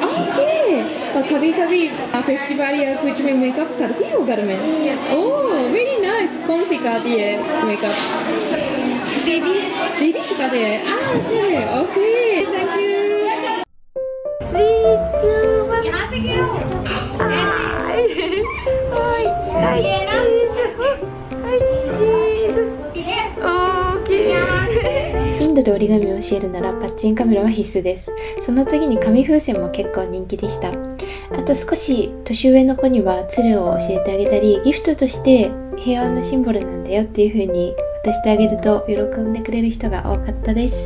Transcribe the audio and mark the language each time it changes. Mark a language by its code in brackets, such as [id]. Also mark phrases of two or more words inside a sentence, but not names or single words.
[hi] ओके, और कभी कभी फेस्टिवल या कुछ में मेकअप करती हो घर में? [en] oh very nice. [hi] कौन सिखाती है मेकअप? दीदी. दीदी सिखाते हैं। अच्छा है। [en] OK, thank you. [hi] 3, 2, 1. यहाँ से गिरो. [ja] インドで折り紙を教えるならパッチンカメラは必須です。その次に紙風船も結構人気でした。あと少し年上の子には鶴を教えてあげたり、ギフトとして平和のシンボルなんだよっていう風に渡してあげると喜んでくれる人が多かったです。